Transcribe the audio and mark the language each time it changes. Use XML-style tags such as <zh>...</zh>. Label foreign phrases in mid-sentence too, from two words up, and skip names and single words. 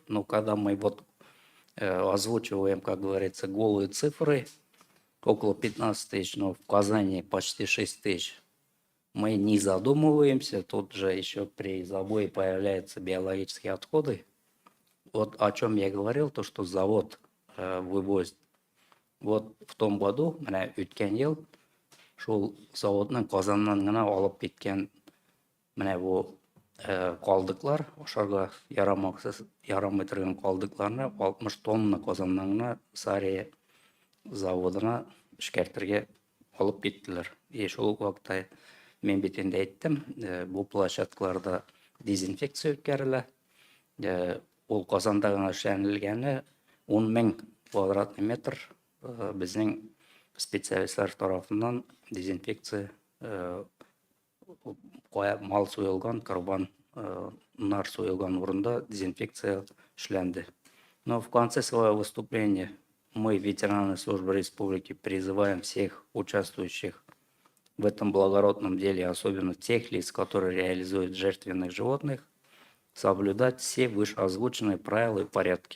<ru>Но когда мы вот озвучиваем, как говорится, голые цифры, около 15 тысяч, но в Казани почти 6 тысяч, мы не задумываемся. Тут же еще при забое появляются биологические отходы. Вот о чем я говорил, то, что завод вывозит. Вот в том году,</ru> <tt>мына өткен ел, шул заводның Казаннан гына алып кеткен мына бу калдыклар, ашарга ярамаксыз, ярамый торган калдыкларны 60 тонна Казаннан гына Сария заводына эшкәртергә алып киттеләр. И шул вакытта мен бит инде әйттем, бу площадкаларда дезинфекция үткәрелә. Ул Казанда гына эшләнелгәне 10,000</tt> <ru>квадратный метр</ru> <tt>безнең специалистлар тарафыннан дезинфекция мал суелган, нар суелган урында дезинфекция эшләнде.</tt> <ru>Но в конце своего выступления мы, ветераны службы республики, призываем всех участвующих в этом благородном деле, особенно тех лиц, которые реализуют жертвенных животных, соблюдать все вышеозвученные правила и порядки.</ru>